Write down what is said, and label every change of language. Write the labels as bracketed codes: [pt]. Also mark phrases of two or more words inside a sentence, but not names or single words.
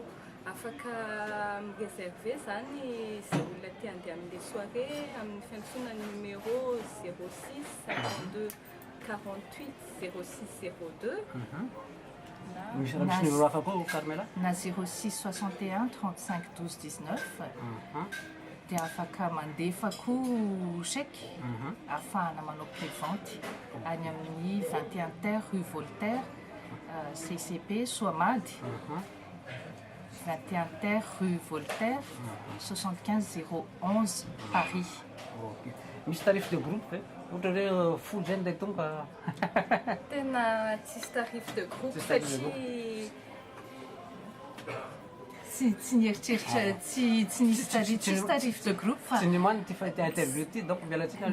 [mg] Afaka mireserve zany izay olona tia andeha amin'ilay soirée amin'ny fiantsoana numéro 06 52 48 06 02. Misy numéro hafa koa Carmela? Na 06 61 35 12 19. Dia afaka mandefa koa chèque ahafahana manao prévente any amin'ny 21 terre rue Voltaire, CCP SOMAD. 21 terre rue Voltaire, 75 011 Paris. Misy [fr] tarif de groupe [mg] ve? Ohatra hoe folo zay nday tonga. Tena tsisy [fr] tarif de groupe [mg] satria tsy nieritreritry tsy nisy [fr] tarif de groupe [mg] fa Tsy ny mano ty interview ty donc mialatsika